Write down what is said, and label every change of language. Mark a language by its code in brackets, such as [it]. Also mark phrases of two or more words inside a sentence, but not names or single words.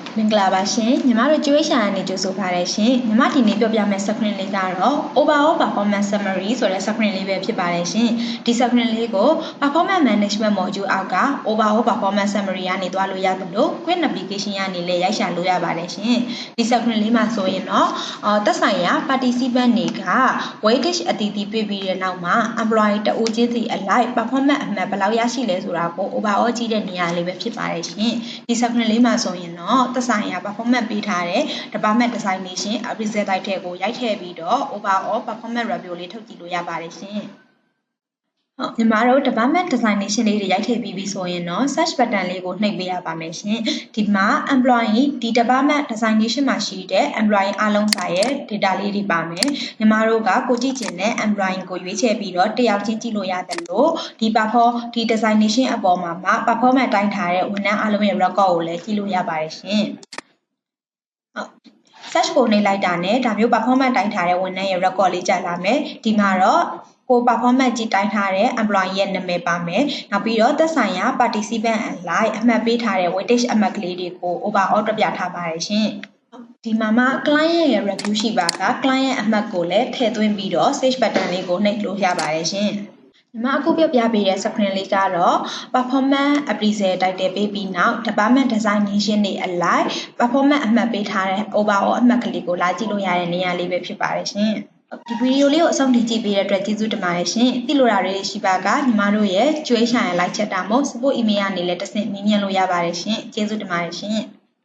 [my] မင်္ဂလာပါရှင်ညီမတို့ကျွေးရှာအနေကြိုဆိုပါရရှင်ညီမဒီနေ့ပြောပြမယ့် screen လေးကတော့ [en] overall performance summary [my] ဆိုတဲ့ screen လေးပဲဖြစ်ပါတယ်ရှင်ဒီ screen လေးကို [en] performance management module [my] အောက်က [en] overall performance summary [my] ကနေတွားလို့ရတယ်လို့ [en] Quick Navigation [my] ကနေ လည်းရိုက်ရှာလို့ရပါတယ်ရှင်ဒီ screen လေးမှာဆိုရင်တော့သက်ဆိုင်ရာ participant တွေက weightage အတီးတီးပေးပြီးတဲ့နောက်မှာ employee တဦးချင်းစီအလိုက် performance အမှတ်ဘယ်လောက်ရရှိလဲဆိုတာကို overall ကြည့်တဲ့နေရာလေးပဲဖြစ်ပါတယ်ရှင်ဒီ screen လေးမှာဆိုရင်တော့သက်ဆိုင်ရာ performance ပေးထားတဲ့ [en] department designation result title [my] ကိုရိုက်ထည့်ပြီးတော့ [en] overall performance review [my] လေးထုတ်ကြည့်လို့ရပါတယ်ရှင်ဟုတ်ညီမတို့ [en] department designation [my] လေးတွေရိုက်ထည့်ပြီးပြီဆိုရင်တော့ [en] search button [my] လေးကိုနှိပ်ပေးရပါမယ်ရှင်ဒီမှာ employee ဒီ [en] department designation [my] မှာရှိတဲ့ employee အားလုံးစာရဲ့ data လေးတွေပါမယ်ညီမတို့ကကိုကြည့်ချင်တဲ့ employee ကိုရွေးချယ်ပြီးတော့တယောက်ချင်းကြည့်လို့ရတယ်လို့ဒီ designation အပေါ်မှာ performance တိုင်းထားတဲ့ဝန်ထမ်းအားလုံးရဲ့ record ကိုလည်းကြည့်လို့ရပါတယ်ရှင် search ကိုနှိပ်လိုက်တာနဲ့ဒါမျိုး performance တိုင်းထားတဲ့ဝန်ထမ်းရဲ့ record လေးကြာလာမယ်ဒီမှာတော့ကို performance ကြီးတိုင်းထားတဲ့ employee ရဲ့နာမည်ပါမယ်နောက်ပြီးတော့သက် ဆိုင်ရာ participant အလိုက်အမှတ်ပေးထားတဲ့ weightage အမှတ်ကလေးတွေကို overall တွက်ပြထားပါတယ်ရှင်ဒီမှာမှ client ရဲ့ review ရှိပါ က client အမှတ်ကိုလည်းထည့်သွင်းပြီးတော့ [en] save button [my] လေးကိုနှိပ်လို့ရပါတယ်ရှင်ညီမအခုပြပေးတဲ့ screen လေးကတော့ [en] performance appraisal title [my] ပေးပြီးနောက် [en] department designation [my] တွေအလိုက် performance အမှတ်ပေးထားတဲ့ overall အမှတ်ကလေးကိုလာကြည့်လို့ရတဲ့နေရာလေးပဲဖြစ်ပါတယ်ရှင်ဒီဗီဒီယိုလေးကိုအဆုံးထိကြည့်ပေးတဲ့အတွက်ကျေးဇူးတင်ပါတယ်ရှင်သိလို့ရတဲ့ရှိပါကညီမတို့ရဲ့ကျွေးရှာရ like ချက်တာမို့ [en] support email [my] ကနေလည်းတဆင့်မြင်လို့ရပါတယ်ရှင်ကျေးဇူးတင်ပါတယ်ရှင်